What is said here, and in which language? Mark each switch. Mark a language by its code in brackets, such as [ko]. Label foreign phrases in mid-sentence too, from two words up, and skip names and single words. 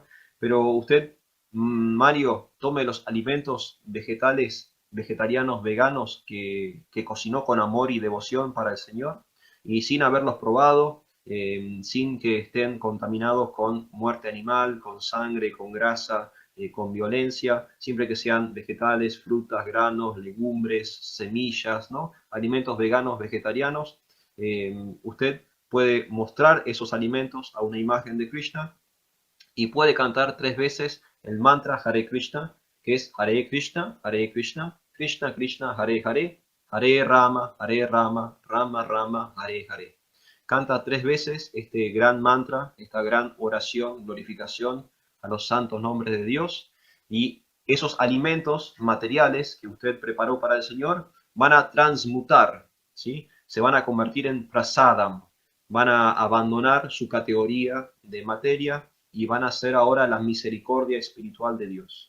[es] Pero usted, Mario, tome los alimentos vegetales, vegetarianos, veganos que cocinó con amor y devoción para el Señor y sin haberlos probado, sin que estén contaminados con muerte animal, con sangre, con grasa, con violencia, siempre que sean vegetales, frutas, granos, legumbres, semillas, ¿no? Alimentos veganos, vegetarianos. Usted puede mostrar esos alimentos a una imagen de Krishna y puede cantar 3 veces el mantra Hare Krishna, que es [sa] Hare Krishna, Hare Krishna, Krishna Krishna, Hare Hare, Hare Rama, Hare Rama, Rama Rama, Hare Hare. [es] Canta 3 veces este gran mantra, esta gran oración, glorificación a los santos nombres de Dios, y esos alimentos materiales que usted preparó para el Señor van a transmutar, ¿sí? Se van a convertir en prasadam, van a abandonar su categoría de materia y van a ser ahora la misericordia espiritual de Dios.